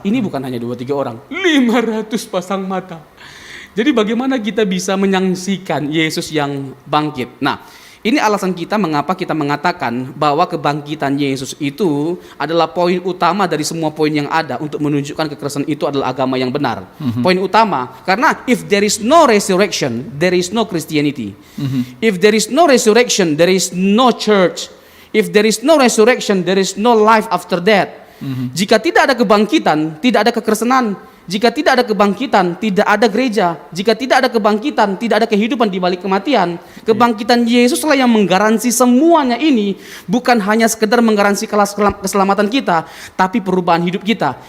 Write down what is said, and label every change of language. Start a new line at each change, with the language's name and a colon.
Indonesian: Ini bukan hanya 2-3 orang, 500 pasang mata. Jadi bagaimana kita bisa menyaksikan Yesus yang bangkit? Nah, ini alasan kita mengapa kita mengatakan bahwa kebangkitan Yesus itu adalah poin utama dari semua poin yang ada untuk menunjukkan kekristenan itu adalah agama yang benar. Poin utama, karena
English: if there is no resurrection, there is no Christianity. If there is no resurrection, there is no church. If there is no resurrection, there is no life after death.
Indonesian: Jika tidak ada kebangkitan, tidak ada kekristenan. Jika tidak ada kebangkitan, tidak ada gereja. Jika tidak ada kebangkitan, tidak ada kehidupan di balik kematian. Kebangkitan Yesuslah yang menggaransi semuanya ini. Bukan hanya sekedar menggaransi keselamatan kita, tapi perubahan hidup kita.